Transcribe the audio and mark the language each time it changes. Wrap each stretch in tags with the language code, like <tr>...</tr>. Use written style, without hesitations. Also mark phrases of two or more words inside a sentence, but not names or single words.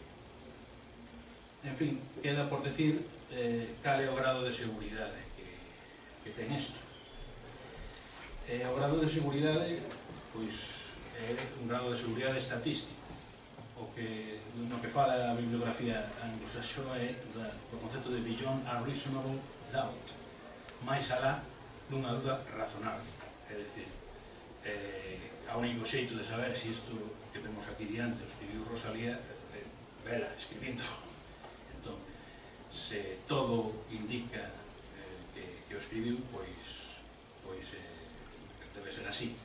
<gl>En fin, queda por decir cal é o grado de seguridade que ten isto. O grado de seguridade, pois, é un grado de seguridade estatístico. No que fala a bibliografía anglosaxona é o concepto de</gl> <en>beyond a reasonable doubt,</en> <gl>máis alá dunha dúda razonable. É dicir, a único xeito de saber se isto que vemos aquí diante o escribiu Rosalía, vela escribindo. Entón, se todo indica que o escribiu, pois debe ser así.</gl>